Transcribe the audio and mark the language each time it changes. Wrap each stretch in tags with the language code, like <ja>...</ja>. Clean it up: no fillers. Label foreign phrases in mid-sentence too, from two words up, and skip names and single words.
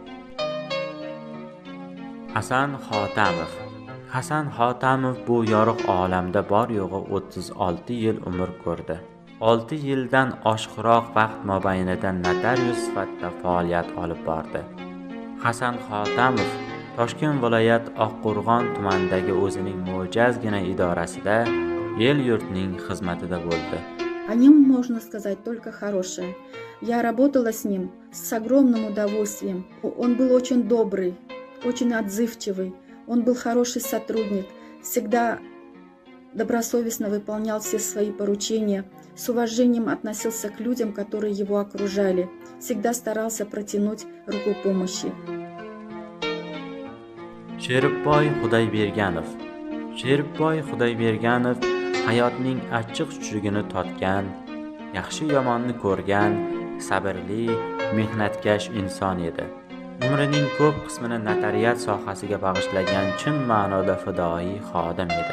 <uz>Hasan Xotamov bu yorug' olamda bor yo'g'i 36 yil umr ko'rdi. 6 yildan oshiqroq vaqt mobaynida notarius sifatida faoliyat olib bordi. Hasan Xotamov Toshkent viloyat Oqqo'rg'on tumanidagi o'zining mo'jazgina idorasida el-yurtning xizmatida bo'ldi.</uz> <ru>О нем можно сказать только хорошее. Я работала с ним с огромным удовольствием. Он был очень добрый, очень отзывчивый. Он был хороший сотрудник, всегда добросовестно выполнял все свои поручения, с уважением относился к людям, которые его окружали, всегда старался протянуть руку помощи.</ru> <uz>Sheribboy Xudoyberganov hayotning achchiq-chuchugini totgan, yaxshi yomonni ko'rgan, sabrli, mehnatkash inson edi. Umrining ko'p qismini notariat sohasiga bag'ishlagan chin ma'noda fidoyi xodim edi.</uz>